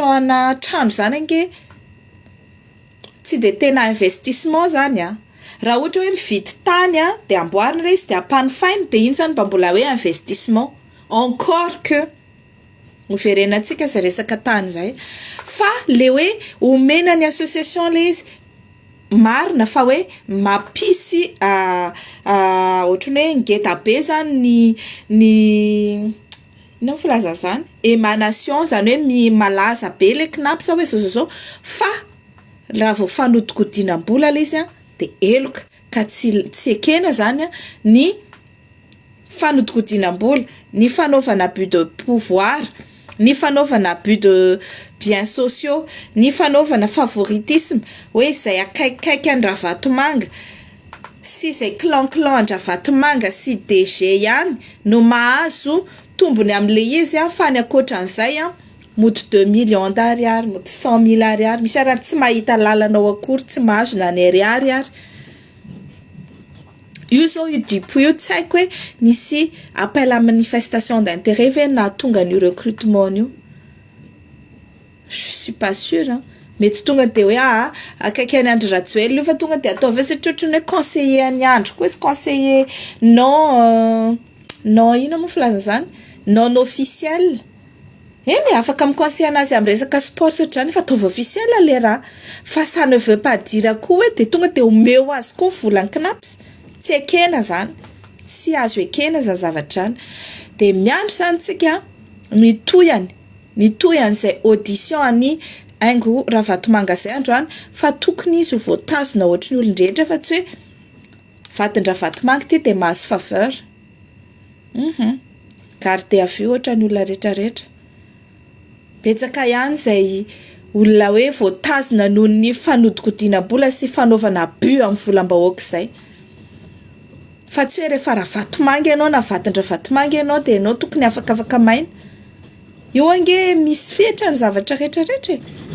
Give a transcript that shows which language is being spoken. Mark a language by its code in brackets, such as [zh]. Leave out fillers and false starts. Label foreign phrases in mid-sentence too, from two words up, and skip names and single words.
[mg] ana trano zany ange tsy de tena investissement zany raha ohatra hoe mividy tany de amboarina re izy de ampany fainy de iny zany mba mbola hoe [fr] investissement encore que [mg] hoverenantsika zay resaka tany zay fa le hoe omena ny association le izy marina fa hoe mampisy ohatrany hoe ngeda be zany ny ino filaza zany émanation zany hoe malaza be le knapsa hoe zao fa raha vao fanodikodinam-bola le izy de eloka ka tsy ekena zany ny fanodikodinam-bola ny fanaovana [fr] but de pouvoir [mg] ny fanaovana [fr] but de biens sociaux [mg] ny fanaovana favoritisme hoe zay akaikikaiky an-dravatomanga sy zay clan an-dravatomanga sy DG ihany no mahazo tombony am'le izy fa ny akoatran'izay mody 2 [fr] millions d'ariary [mg] mody 100 000 ariary misy raha tsy mahita lalanao akory tsy mahazo na ny ariary ary io zao io dipo io tsy haiko hoe nisy [fr] appel à manifestation d'intérêt [mg] ve na tonga ny recrutement io [fr] je suis pas sûre [mg] mety tonga de hoe akaiky any Andry Rajoelina io fa tonga de atao ve satria ohatrany hoe conseiller any Andry koa izy conseiller non ino mo filaza zany [fr] non officiel [mg] eny afaka miconseille anazy amin'ny resaka sport satria fa ataova officiel le raha fa [fr] ça ne veut pas dire [mg] koa hoe de tonga de omeo azy koa volany knaps tsy ekena zany tsy azo ekena zany zavatrany de miandry zany tsika nitoyany zay audition any aingo Ravatomanga zay androany fa tokony izy voatazona ohatry ny olon-drehetra fa tsy hoe vadin-Ravatomanga ty de mahazo faveur [fr] garde à vue [mg] ohatra ny olona rehetrarehetra betsaka ihany zay olona hoe voatazona noho ny fanodikodinam-bola sy fanaovana but amin'ny volam-bahoaka zay fa tsy hoe rehefa Ravatomanga ianao na vadin-Ravatomanga ianao de ianao tokony afaka maina io ange misy fetra ny zavatra rehetrarehetra e.